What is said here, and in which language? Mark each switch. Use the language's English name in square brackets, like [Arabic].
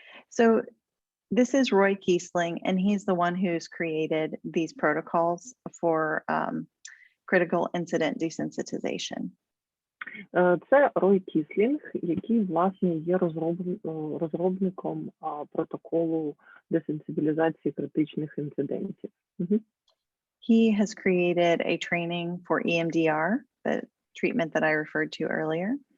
[English] So this is Roy Kiesling, and he's the one who's created these protocols for critical incident desensitization. [Ukrainian] Це Рой Кіслінг, який, власне, є розробником протоколу десенсибілізації критичних інцидентів. [English] He has created a training for EMDR, the treatment that I referred to earlier.